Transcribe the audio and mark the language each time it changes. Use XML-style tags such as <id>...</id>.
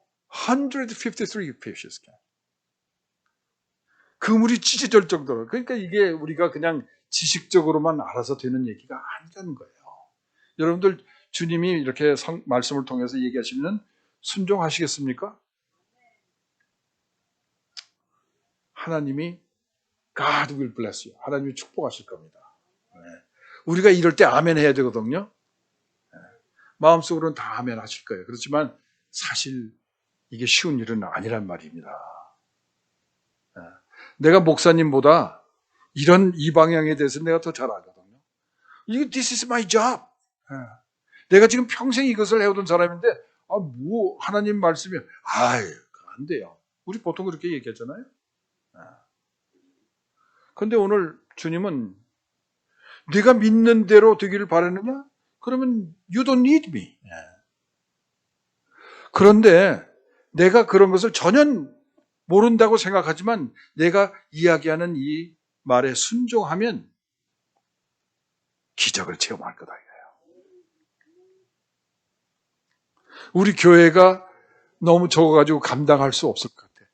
<en>153 fishes.</en> <ko>그물이 찢어질 정도로. 그러니까 이게 우리가 그냥 지식적으로만 알아서 되는 얘기가 아니라는 거예요. 여러분들 주님이 이렇게 말씀을 통해서 얘기하시면 순종하시겠습니까? 하나님이</ko> <en>God will bless you.</en> <ko>하나님이 축복하실 겁니다. 네. 우리가 이럴 때 아멘 해야 되거든요. 네. 마음속으로는 다 아멘 하실 거예요. 그렇지만 사실 이게 쉬운 일은 아니란 말입니다. 네. 내가 목사님보다 이 방향에 대해서 내가 더 잘 알거든요.</ko> <en>This is my job. 네.</en> <ko>내가 지금 평생 이것을 해오던 사람인데, 하나님 말씀이, 안 돼요. 우리 보통 그렇게 얘기하잖아요. 그런데 오늘 주님은 네가 믿는 대로 되기를 바라느냐? 그러면</ko> <en>you don't need me.</en> <ko>그런데 내가 그런 것을 전혀 모른다고 생각하지만 내가 이야기하는 이 말에 순종하면 기적을 체험할 거다 이거예요. 우리 교회가 너무 적어가지고 감당할 수 없을 것 같아요.</ko>